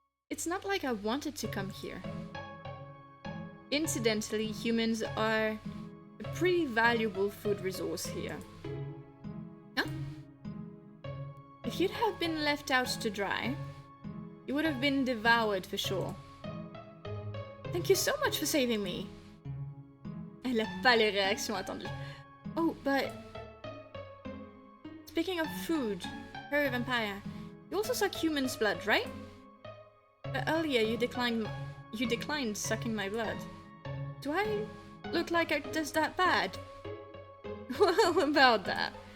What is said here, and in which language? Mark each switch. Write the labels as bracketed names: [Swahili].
[English] It's not like I wanted to come here. Incidentally, humans are a pretty valuable food resource here. Huh? If you'd have been left out to dry, you would have been devoured for sure. Thank you so much for saving me. [French] Elle a pas les réactions attendues. [English] Oh, but speaking of food, her vampire, you also suck human's blood, right? But earlier you declined sucking my blood. Do I look like it does that bad? Well, about that.